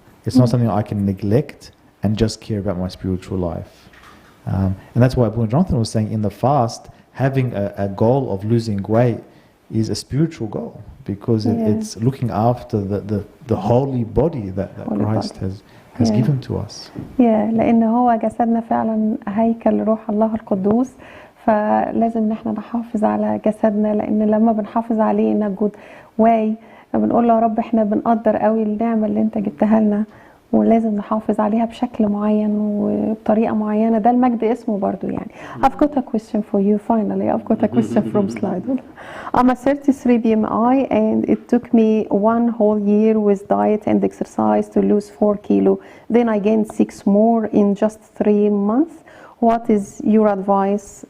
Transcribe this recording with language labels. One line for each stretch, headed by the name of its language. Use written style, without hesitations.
English: It's not something I can neglect and just care about my spiritual life. And that's why Jonathan was saying in the fast, having a goal of losing weight is a spiritual goal, because it's looking after the holy body that Christ has given to us.
Arabic: لأن هو جسدنا فعلا هيكل روح الله القدوس، فلازم نحن نحافظ على جسدنا، لأن لما بنحافظ عليه
English: in a good way
Arabic: بنقول له يا رب احنا بنقدر قوي النعمة اللي انت جبتها لنا، ولازم نحافظ عليها بشكل معين وبطريقة معينة. ده المجد اسمه برضو يعني.
English: I've got a question for you finally. I've got a question from slide. I'm a 33 BMI and it took me 1 whole year with diet and exercise to lose 4 kilo. Then I gained 6 more in just 3 months. What is your advice?